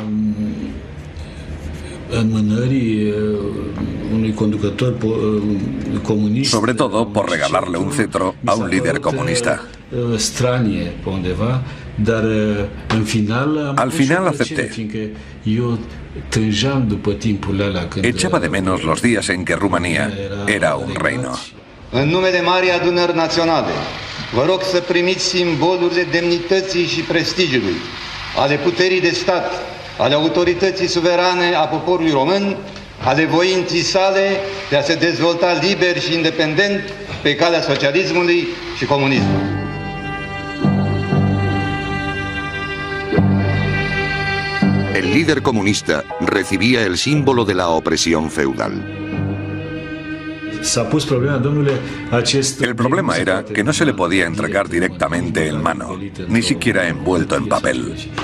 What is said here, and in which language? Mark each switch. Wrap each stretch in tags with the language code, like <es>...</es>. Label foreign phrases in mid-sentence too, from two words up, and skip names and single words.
<es>Sobre todo por regalarle un cetro a un líder comunista. Al final acepté. Echaba de menos los días en que Rumanía era un reino.</es> <ro>În nume de Marii Adunări Naționale, vă rog să primiți simbolurile demnității și prestigiului, ale puterii de stat, ale autorității suverane a poporului român, ale voinței sale de a se dezvolta liber și independent pe calea socialismului și comunismului.</ro> <es>El líder comunista recibía el símbolo de la opresión feudal. El problema era que no se le podía entregar directamente en mano, ni siquiera envuelto en papel.</es>